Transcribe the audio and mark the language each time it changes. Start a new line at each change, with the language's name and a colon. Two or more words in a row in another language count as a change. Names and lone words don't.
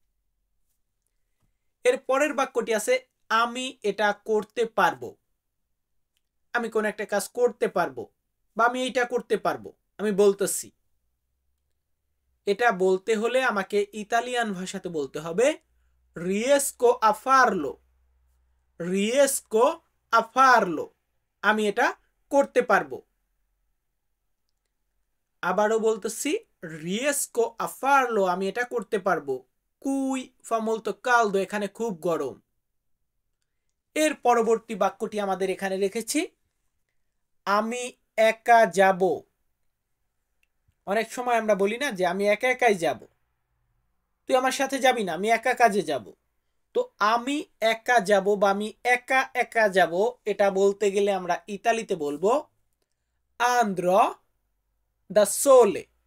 Bangla: এর পরের বাক্যটি আছে আমি এটা করতে পারবো, আমি কোন একটা কাজ করতে পারবো বা আমি এইটা করতে পারবো, আমি বলতেছি। এটা বলতে হলে আমাকে ইতালিয়ান ভাষাতে বলতে হবে
Italian: riesco a farlo, riesco a farlo,
Bangla: আমি এটা করতে পারবো। আবারও বলতেছি
Italian: riesco a farlo,
Bangla: আমি এটা করতে পারবো।
Italian: qui fa molto caldo
Bangla: এখানে খুব গরম। এর পরবর্তী বাক্যটি আমাদের এখানে রেখেছি, আমি একা যাব। অনেক সময় আমরা বলি না যে আমি একা একাই যাব, তুই আমার সাথে যাবি না, আমি একা কাজে যাব। তো আমি একা যাব বা আমি একা একা যাব, এটা বলতে গেলে আমরা ইতালিতে বলবো
Italian: andrò da solo.